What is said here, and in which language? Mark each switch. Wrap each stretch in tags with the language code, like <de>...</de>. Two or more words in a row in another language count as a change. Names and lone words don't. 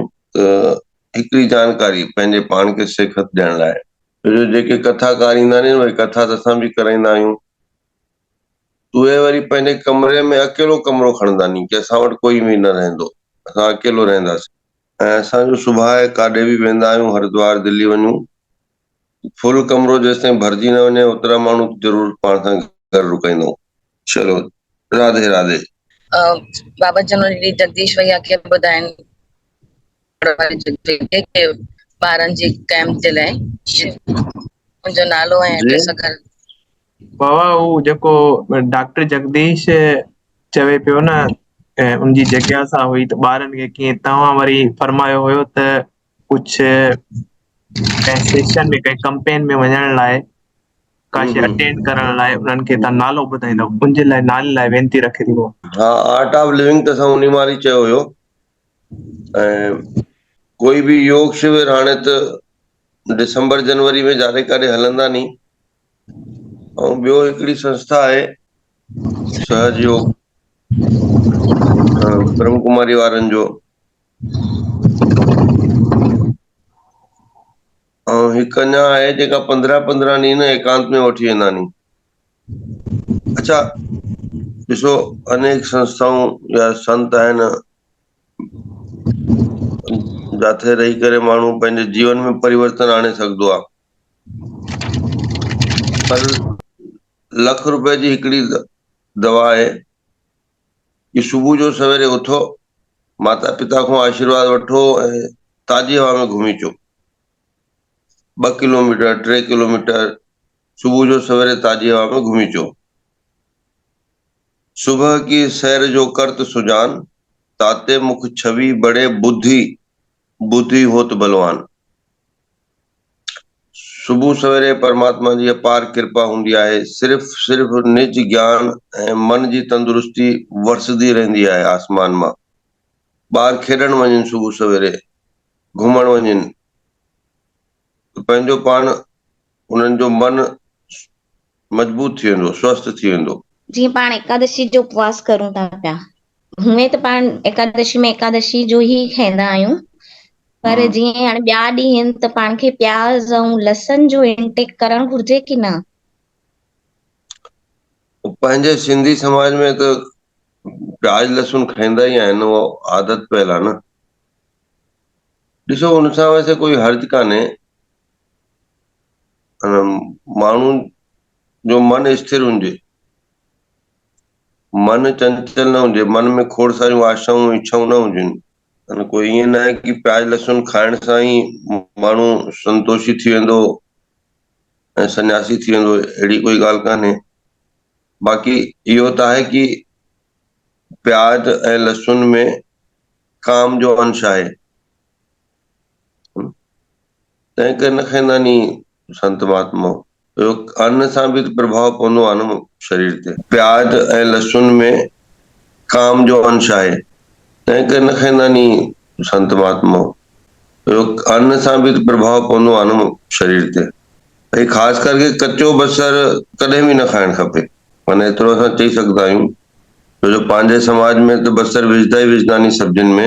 <sd>त हिकिड़ी जानकारी पंहिंजे पाण खे सिखत ॾियण लाइ, जो जेके कथाकार ईंदा आहिनि भई कथा त असां बि कराईंदा आहियूं, उहे वरी पंहिंजे कमरे में अकेलो कमरो खणंदा नी कि असां वटि कोई बि न रहंदो, असां अकेलो रहंदासीं। ऐं असांजो सुभाउ आहे काॾे बि वेंदा आहियूं, हरिद्वार दिल्ली वञूं, फुल कमरो जेसिताईं भरिजी न वञे ओतिरा माण्हू ज़रूर पाण सां घर रुकाईंदो। चलो, राधे राधे। बाबा जनरली जगदीश भैया खे ॿुधाइनि कि ॿारनि जी कैंप जे लाइ मुंहिंजो नालो ऐं एड्रेस अगरि बाबा हू जेको डॉक्टर जगदीश चवे पियो न, उनजी जिज्ञासा हुई त ॿारनि खे कीअं, तव्हां वरी फरमायो हुयो त कुझु कंहिं सेशन में, कंहिं कंपेन में वञण लाइ, का शइ अटेंड करण लाइ उन्हनि खे तव्हां नालो ॿुधाईंदव, उनजे लाइ नाले लाइ वेनती रखे थी। हा, आर्ट ऑफ लिविंग त असां उन मां ई चयो हुयो। ऐं कोई बि योग शिविर हाणे त दिसंबर जनवरी में जाॾे काॾे हलंदा नी। ऐं ॿियो हिकिड़ी संस्था आहे सहज योग, ब्रह्म कुमारी वारनि जो, ऐं हिकु अञा आहे जेका 15-15 ॾींहं न एकांत में वठी वेंदा नी। अच्छा, ॾिसो, अनेक संस्थाऊं या संत आहिनि जिथे रही करे माण्हू पंहिंजे जीवन में परिवर्तन आणे सघंदो आहे, पर ₹1,00,000 जी हिकिड़ी दवा आहे कि सुबुह जो सवेरे उथो, माता पिता खां आशीर्वाद वठो ऐं ताज़ी हवा में घुमी अचो। 2 किलोमीटर 3 किलोमीटर सुबह जो सवेरे ताजी हवा में घूमी अचो।</sd> <hi>सुबह की सैर जो करत सुजान, ताते मुख छवि बड़े बुद्धि होत बलवान।</hi> <sd>सुबह सवेरे परमात्मा जी अपार कृपा हूंदी आहे, सिर्फ निज ज्ञान ऐं मन जी तंदुरुस्ती वरसदी रहंदी आहे आसमान मां। ॿार खेॾण वञनि, सुबह सवेरे घुमण वञनि, पंहिंजो पाण उन्हनि जो मन मजबूत थी वेंदो, स्वस्थ थी वेंदो। जीअं पाण एकादशी जो उपवास करूं था पिया, हूअं त पाण एकादशी में एकादशी जो ई खाईंदा आहियूं, पर जीअं हाणे ॿिया ॾींहं आहिनि त पाण खे प्याज ऐं लहसन जो इंटेक करणु घुर्जे की न? पंहिंजे सिंधी समाज में त प्याज लहसुन खाईंदा ई आहिनि, उहो आदत पियल आहे न। ॾिसो, हुन सां वैसे कोई हर्ज कान्हे, माण्हू जो मन स्थिर हुजे, मन चंचल न हुजे, मन में खोड़ सारियूं आशाऊं इच्छाऊं न हुजनि। कोई ईअं न आहे कि प्याज लहसुन खाइण सां ई माण्हू संतोषी थी वेंदो ऐं सन्यासी थी वेंदो, अहिड़ी कोई ॻाल्हि कान्हे। बाक़ी इहो त आहे कि प्याज ऐं लहसुन में काम जो अंश आहे, तंहिं करे न खाईंदा नी संत महात्मा। अन्न सां बि प्रभाव पवंदो आहे न शरीर ते। प्याज ऐं लहसुन में काम जो अंश आहे, तंहिं करे न खाईंदा नी संत महात्मा। अन्न सां बि प्रभाव पवंदो आहे न शरीर ते। भई ख़ासि करके कचो बसर कॾहिं बि न खाइणु खपे, माना एतिरो असां चई सघंदा आहियूं। छो जो पंहिंजे समाज में त बसर विझंदा ई विझंदा नी सब्जियुनि में।</sd>